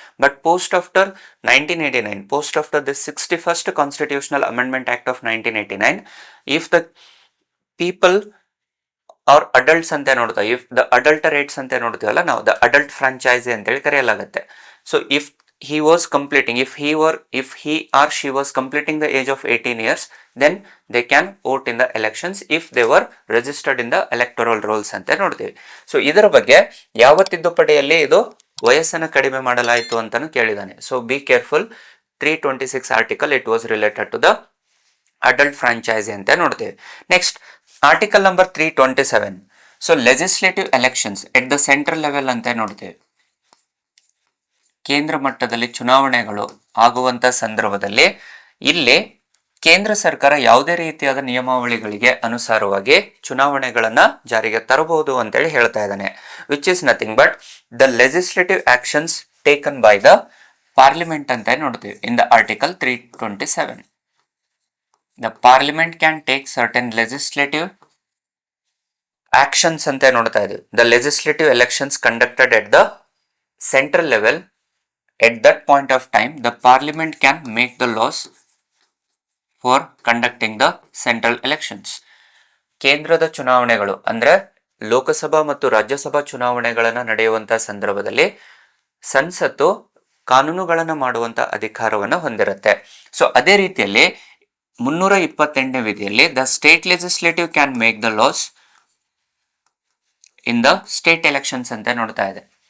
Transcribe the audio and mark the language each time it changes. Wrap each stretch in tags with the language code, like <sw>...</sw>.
<en>But post after 1989, post after the 61st Constitutional Amendment Act of 1989, if the people or adults</en> <kn>ಅಂತ ನೋಡ್ತಾ,</kn> <en>if the adulterates</en> <kn>ಅಂತ ನೋಡ್ತೀವಲ್ಲ ನಾವು,</kn> <en>the adult franchise</en> <kn>ಅಂತೇಳಿ ಕರೆಯಲಾಗುತ್ತೆ.</kn> <en>So if he was completing, if he or she was completing the age of 18 years, then they can vote in the elections if they were registered in the electoral rolls</en> <kn>ಅಂತ ನೋಡ್ತೀವಿ. So ಇದರ ಬಗ್ಗೆ ಯಾವ ತಿದ್ದುಪಡಿಯಲ್ಲಿ ಇದು ವಯಸ್ಸನ್ನು ಕಡಿಮೆ ಮಾಡಲಾಯಿತು ಅಂತಾನು ಕೇಳಿದಾನೆ.</kn> <en>so be careful, 326 article it was related to the adult franchise</en> <kn>ಅಂತ ನೋಡ್ತೀವಿ.</kn> <en>Next article number 327. So legislative elections at the central level</en> <kn>ಅಂತ ನೋಡ್ತೀವಿ. ಕೇಂದ್ರ ಮಟ್ಟದಲ್ಲಿ ಚುನಾವಣೆಗಳು ಆಗುವಂತ ಸಂದರ್ಭದಲ್ಲಿ ಇಲ್ಲಿ ಕೇಂದ್ರ ಸರ್ಕಾರ ಯಾವುದೇ ರೀತಿಯಾದ ನಿಯಮಾವಳಿಗಳಿಗೆ ಅನುಸಾರವಾಗಿ ಚುನಾವಣೆಗಳನ್ನ ಜಾರಿಗೆ ತರಬಹುದು ಅಂತೇಳಿ ಹೇಳ್ತಾ ಇದ್ದಾನೆ.</kn> <en>which is nothing but the legislative actions taken by the parliament</en> <kn>ಅಂತ ನೋಡ್ತೀವಿ</kn> <en>In the article 327. The parliament can take certain legislative actions</en> <kn>ಅಂತ ನೋಡ್ತಾ ಇದ್ದೀವಿ.</kn> <en>The legislative elections conducted at the central level. At that point of time, the parliament can make the laws for conducting the central elections.</en> <kn>ಕೇಂದ್ರದ ಚುನಾವಣೆಗಳು ಅಂದ್ರೆ ಲೋಕಸಭಾ ಮತ್ತು ರಾಜ್ಯಸಭಾ ಚುನಾವಣೆಗಳನ್ನ ನಡೆಯುವಂತಹ ಸಂದರ್ಭದಲ್ಲಿ ಸಂಸತ್ತು ಕಾನೂನುಗಳನ್ನ ಮಾಡುವಂತ ಅಧಿಕಾರವನ್ನು ಹೊಂದಿರುತ್ತೆ. ಸೊ ಅದೇ ರೀತಿಯಲ್ಲಿ 328ನೇ ವಿಧಿಯಲ್ಲಿ</kn> <en>the state legislative can make the laws in the state elections</en> <kn>ಅಂತ ನೋಡ್ತಾ ಇದೆ.</kn>